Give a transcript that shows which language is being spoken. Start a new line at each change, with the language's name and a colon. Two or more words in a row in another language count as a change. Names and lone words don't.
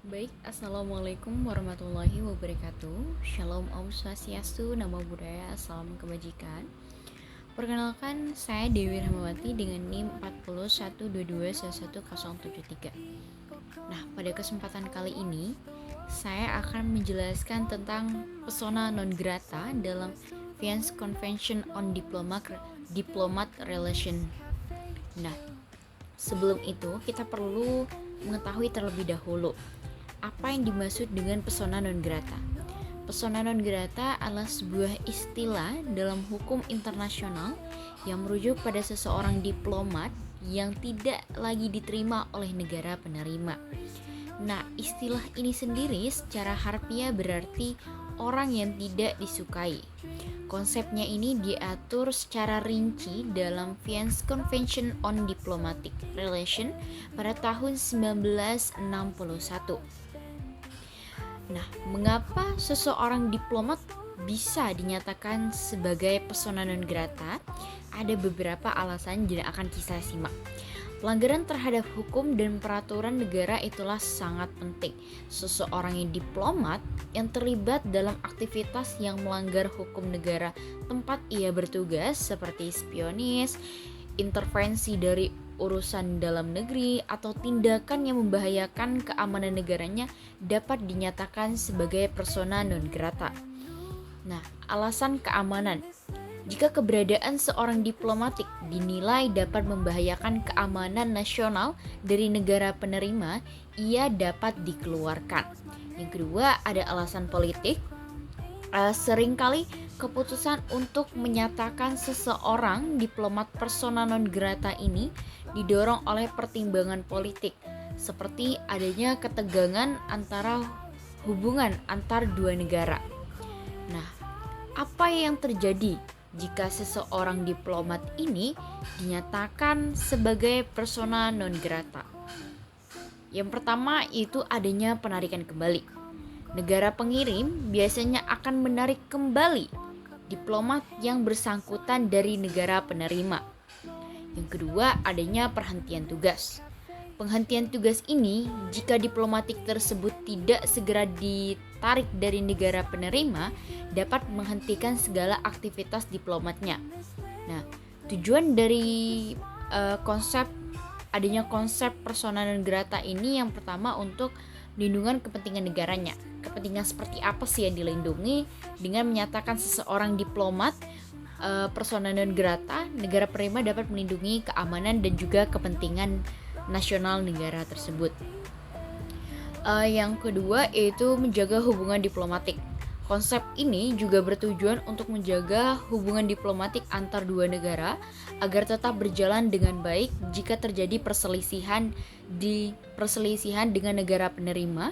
Arabic: Assalamualaikum warahmatullahi wabarakatuh.
Indonesian: Shalom
Sanskrit: Om Swastiastu,
Pali: Namo Buddhaya,
Indonesian: Salam Kebajikan. Perkenalkan, saya Dewi Rahmawati dengan NIM 40122111073. Nah, pada kesempatan kali ini saya akan menjelaskan tentang
Latin: persona non grata
Indonesian: dalam
English: Vienna Convention on Diplomat Relation.
Indonesian: Nah, sebelum itu kita perlu mengetahui terlebih dahulu apa yang dimaksud dengan
Latin: persona non grata. Persona non grata
Indonesian: adalah sebuah istilah dalam hukum internasional yang merujuk pada seseorang diplomat yang tidak lagi diterima oleh negara penerima. Nah, istilah ini sendiri secara harfiah berarti orang yang tidak disukai. Konsepnya ini diatur secara rinci dalam
English: Vienna Convention on Diplomatic Relation
Indonesian: pada tahun 1961. Nah, mengapa seseorang diplomat bisa dinyatakan sebagai
Latin: persona non grata?
Indonesian: Ada beberapa alasan yang akan kita simak. Pelanggaran terhadap hukum dan peraturan negara itulah sangat penting. Seseorang yang diplomat yang terlibat dalam aktivitas yang melanggar hukum negara tempat ia bertugas seperti spionis, intervensi dari urusan dalam negeri, atau tindakan yang membahayakan keamanan negaranya dapat dinyatakan sebagai
Latin: persona non grata.
Indonesian: Nah, alasan keamanan. Jika keberadaan seorang diplomatik dinilai dapat membahayakan keamanan nasional dari negara penerima, ia dapat dikeluarkan. Yang kedua, ada alasan politik. Seringkali keputusan untuk menyatakan seseorang diplomat
Latin: persona non grata
Indonesian: ini didorong oleh pertimbangan politik, seperti adanya ketegangan antara hubungan antar dua negara. Nah, apa yang terjadi jika seseorang diplomat ini dinyatakan sebagai
Latin: persona non grata?
Indonesian: Yang pertama itu adanya penarikan kembali. Negara pengirim biasanya akan menarik kembali diplomat yang bersangkutan dari negara penerima. Yang kedua, adanya perhentian tugas. Penghentian tugas ini jika diplomatik tersebut tidak segera ditarik dari negara penerima dapat menghentikan segala aktivitas diplomatnya. Nah, tujuan dari adanya konsep
Latin: persona non grata
Indonesian: ini yang pertama untuk melindungi kepentingan negaranya. Kepentingan seperti apa sih yang dilindungi? Dengan menyatakan seseorang diplomat
Latin: persona non grata,
Indonesian: negara penerima dapat melindungi keamanan dan juga kepentingan nasional negara tersebut. Yang kedua yaitu menjaga hubungan diplomatik. Konsep ini juga bertujuan untuk menjaga hubungan diplomatik antar dua negara agar tetap berjalan dengan baik jika terjadi perselisihan dengan negara penerima.